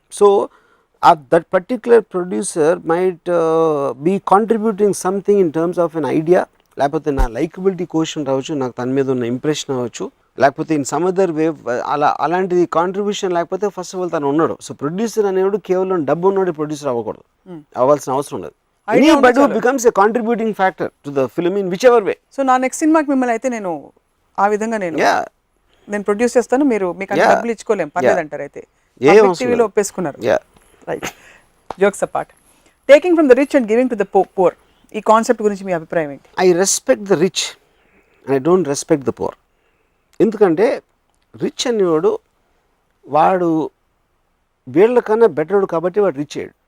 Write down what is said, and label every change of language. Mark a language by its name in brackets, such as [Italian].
[English] so that particular producer might be contributing something in terms of an idea, [Telugu] లేకపోతే నా likeability question రావచ్చు, నాకు తన మీద ఉన్న ఇంప్రెషన్ అవ్వచ్చు, లేకపోతే [English] in some other way [Telugu] అలాంటిది కాంట్రిబ్యూషన్ లేకపోతే [English] first of all [Telugu] తను ఉన్నాడు. సో ప్రొడ్యూసర్ అనేవాడు కేవలం డబ్బు ఉన్నాడు ప్రొడ్యూసర్ అవ్వకూడదు, అవ్వాల్సిన అవసరం ఉండదు. [English] Anybody who becomes a contributing factor to the film in whichever way. [Telugu] So నా నెక్స్ట్ సినిమాకి మిమ్మల్ని అయితే నేను ఆ విధంగా నేను ప్రొడ్యూస్ చేస్తాను, మీరు మీకు అన్ని డబ్బులు ఇచ్చుకోలేం పర్లేదు అంటారు. అయితే టీవీలో ఒప్పేసుకున్నారు. [English] right, jokes apart, taking from the rich and giving to the poor, [Telugu] ఈ కాన్సెప్ట్ గురించి మీ అభిప్రాయం ఏంటి? [English] I respect the rich and I don't respect the poor. [Telugu] ఎందుకంటే రిచ్ అనేవాడు వాడు వీళ్ళకన్నా బెటర్డు కాబట్టి వాడు రిచ్ అయ్యాడు.